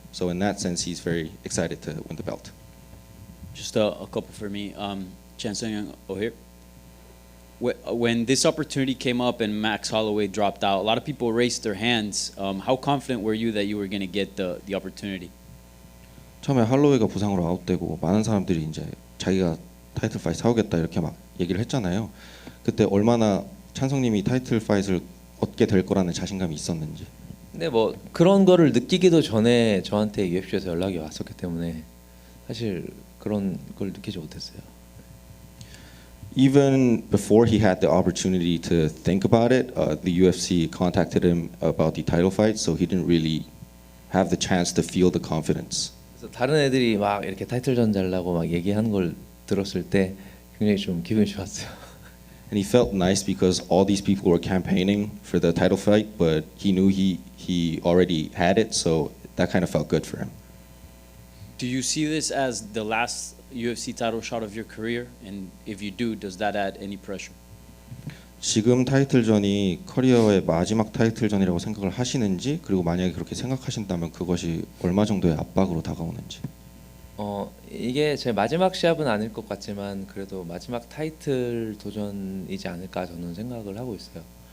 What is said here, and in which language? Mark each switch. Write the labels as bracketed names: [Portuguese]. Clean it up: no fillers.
[English] So in that sense, he's very excited to win the belt. Just a couple for me. Chan Sung-young O'Hare. When this opportunity came up and Max Holloway dropped out, a lot of people raised their hands. How confident were you that you were going to get the opportunity? [Korean] 처음에 할로웨이가 부상으로 아웃되고 많은 사람들이 이제 자기가 타이틀 파이트 사오겠다 이렇게 막 얘기를 했잖아요. 그때 얼마나 찬성님이 타이틀 파이트를 얻게 될 거라는 자신감이 있었는지. 근데 뭐 그런 거를 느끼기도 전에 저한테 UFC에서 연락이 왔었기 때문에 사실 그런 걸 느끼지 못했어요. [English] Even before he had the opportunity to think about it, the UFC contacted him about the title fight, so he didn't really have the chance to feel the confidence. [Korean] 그래서 다른 애들이 막 이렇게 타이틀전 잘라고 막 얘기하는 걸 들었을 때 굉장히 좀 기분이 좋았어요. [English] And he felt nice because all these people were campaigning for the title fight, but he knew he already had it, so that kind of felt good for him. Do you see this as the last UFC title shot of your career? And if you do, does that add any pressure? [Korean] 지금 타이틀전이 커리어의 마지막 타이틀전이라고 생각을 하시는지, 그리고 만약에 그렇게 생각하신다면 그것이 얼마 정도의 압박으로 다가오는지. 이게 제 마지막 시합은 아닐 것 같지만 그래도 마지막 타이틀 도전이지 않을까 저는 생각을 하고 있어요.